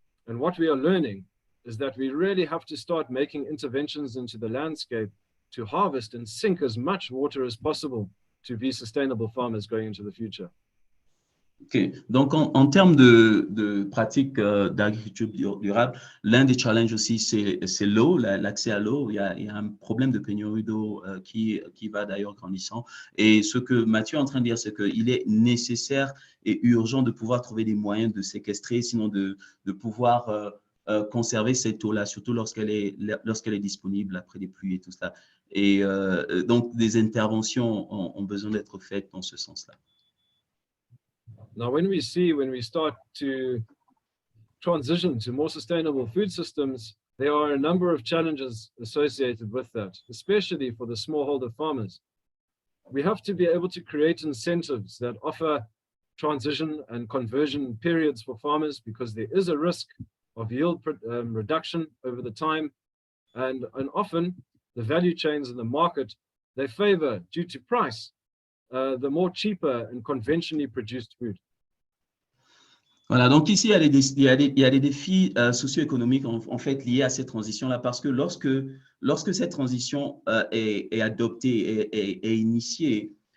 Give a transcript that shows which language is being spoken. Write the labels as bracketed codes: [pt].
[en] And what we are learning is that we really have to start making interventions into the landscape to harvest and sink as much water as possible to be sustainable farmers going into the future. OK. [fr] Donc, en termes de pratiques d'agriculture durable, l'un des challenges aussi, c'est l'eau, l'accès à l'eau. Il y a un problème de pénurie d'eau qui va d'ailleurs grandissant. Et ce que Mathieu est en train de dire, c'est qu'il est nécessaire et urgent de pouvoir trouver des moyens de séquestrer, sinon de pouvoir conserver cette eau-là, surtout lorsqu'elle est disponible après des pluies et tout ça. Et donc, des interventions ont besoin d'être faites dans ce sens-là. [en] Now, when we start to transition to more sustainable food systems, there are a number of challenges associated with that, especially for the smallholder farmers. We have to be able to create incentives that offer transition and conversion periods for farmers because there is a risk of yield reduction over the time. And often the value chains in the market, they favor, due to price, the more cheaper and conventionally produced food. [fr] Voilà, donc ici, il y a des défis socio-économiques en fait liés à cette transition-là parce que lorsque cette transition est adoptée et initiée,